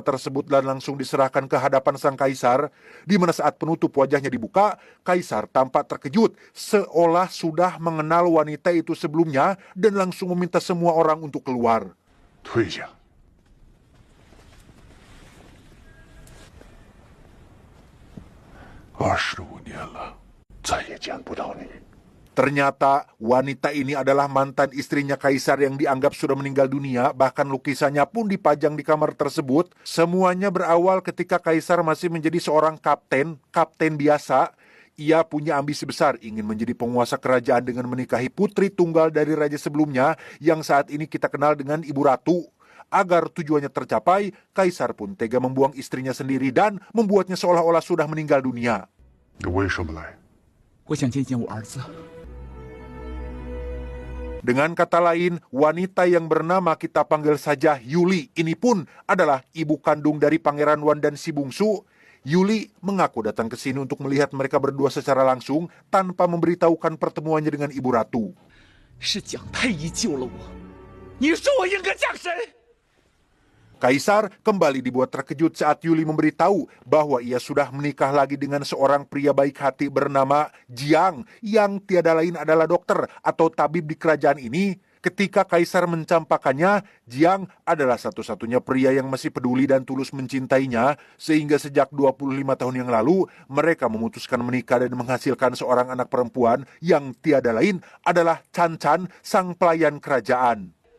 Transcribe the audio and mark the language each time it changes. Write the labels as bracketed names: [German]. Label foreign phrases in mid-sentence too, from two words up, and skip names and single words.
[Indonesian] tersebut dan langsung diserahkan ke hadapan sang kaisar, di mana saat penutup wajahnya dibuka, kaisar tampak terkejut, seolah sudah mengenal wanita itu sebelumnya dan langsung meminta semua orang untuk keluar. [Chinese] 退下。25年了，再也见不到你。 [Indonesian] Ternyata wanita ini adalah mantan istrinya kaisar yang dianggap sudah meninggal dunia, bahkan lukisannya pun dipajang di kamar tersebut. Semuanya berawal ketika kaisar masih menjadi seorang kapten biasa. Ia punya ambisi besar ingin menjadi penguasa kerajaan dengan menikahi putri tunggal dari raja sebelumnya yang saat ini kita kenal dengan Ibu Ratu. Agar tujuannya tercapai, kaisar pun tega membuang istrinya sendiri dan membuatnya seolah-olah sudah meninggal dunia. [Chinese] 你为什么来？我想见见我儿子。 [Indonesian] Dengan kata lain, wanita yang bernama kita panggil saja Yuli ini pun adalah ibu kandung dari Pangeran Wan dan si bungsu. Yuli mengaku datang ke sini untuk melihat mereka berdua secara langsung tanpa memberitahukan pertemuannya dengan Ibu Ratu. [Chinese] 是蒋太医救了我，你说我应该嫁谁？ [Indonesian] Kaisar kembali dibuat terkejut saat Yuli memberitahu bahwa ia sudah menikah lagi dengan seorang pria baik hati bernama Jiang yang tiada lain adalah dokter atau tabib di kerajaan ini. Ketika Kaisar mencampakkannya, Jiang adalah satu-satunya pria yang masih peduli dan tulus mencintainya, sehingga sejak 25 tahun yang lalu mereka memutuskan menikah dan menghasilkan seorang anak perempuan yang tiada lain adalah Chan Chan, sang pelayan kerajaan.